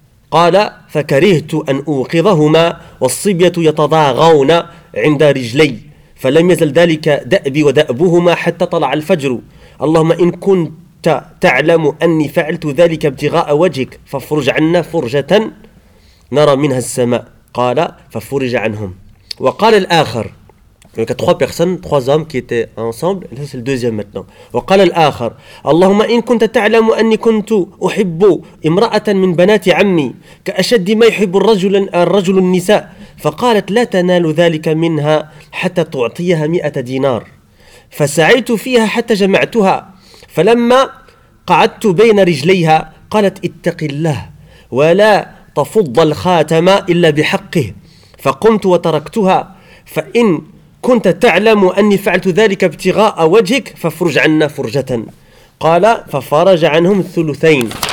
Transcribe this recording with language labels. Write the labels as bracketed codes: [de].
[ar] قال فكرهت أن أوقظهما والصبية يتضاغون عند رجلي فلم يزل ذلك دأبي ودأبهما حتى طلع الفجر اللهم إن كنت تعلم أني فعلت ذلك ابتغاء وجهك ففرج عنا فرجة نرى منها السماء قال ففرج عنهم وقال الآخر [fr] Donc, il y a trois personnes, trois hommes qui étaient ensemble. Et ça, c'est le deuxième maintenant. [ar] وقال الآخر اللهم إن كنت تعلم أني كنت أحب امرأة من بنات عمي كأشد ما يحب الرجل النساء فقالت لا تنال ذلك منها حتى تعطيها 100 دينار فسعيت فيها حتى جمعتها فلما قعدت بين رجليها قالت اتق الله ولا تفض الخاتم إلا بحقه فقمت وتركتها فإن كنت تعلم أني فعلت ذلك ابتغاء وجهك ففرج عنا فرجة قال ففرج عنهم الثلثين